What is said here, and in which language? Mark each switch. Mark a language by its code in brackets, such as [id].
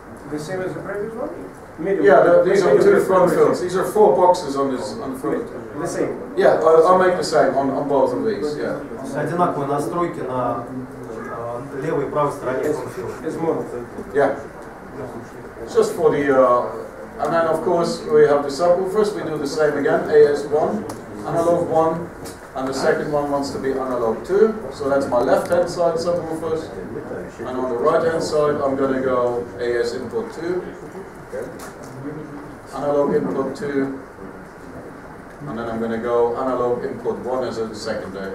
[en] The same as the previous one? Yeah, these are two front fills. These are 4 boxes on this on the front. The same. Yeah, I'll make the same on both of these. Yeah. [ru] Одинаковые настройки на левой и правой стороне фронт фил. [en] It's mono. Yeah. It's just for the, and then of course we have the subwoofers. We do the same again. AS1, analog 1, and the second one wants to be analog 2. So that's my left-hand side subwoofers. And on the right-hand side, I'm going to go AS input 2, analog input 2, and then I'm going to go analog input 1 as a secondary.